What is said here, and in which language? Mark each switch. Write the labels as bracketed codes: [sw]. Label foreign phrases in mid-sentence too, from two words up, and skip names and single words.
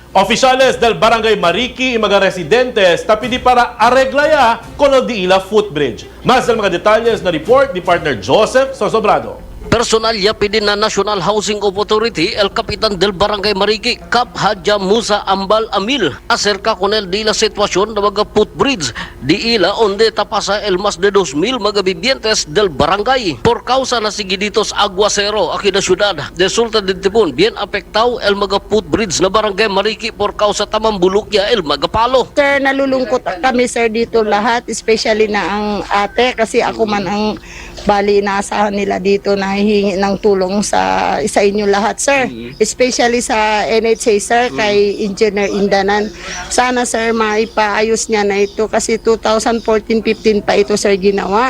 [cbk] Oficiales del Barangay Mariki y mga residentes tapidi para arreglaya con el di ila Footbridge. Mas ng mga detalles na report ni partner Joseph Sosobrado. Personal yapidin na [en] National Housing Authority, [cbk] el Kapitan del Barangay Mariki, Kap Hadja Musa Ambal Amil, acerca con el di la sitwasyon na mga Footbridge, di ila onde tapasa el mas de 2,000 mga vivientes del barangay. Por causa na sigiditos aguacero aquí na syudad, resulta din tipon, bien apektao el mga Footbridge na Barangay Mariki por causa tamambulukya el mga palo. [tl] Sir, nalulungkot kami sir dito lahat, especially na ang ate kasi ako man ang bali inaasahan nila dito na hihingi ng tulong sa inyo lahat sir. Especially sa NHA sir, kay Engineer Indanan. Sana sir maipaayos niya na ito kasi 2014-15 pa ito sir ginawa.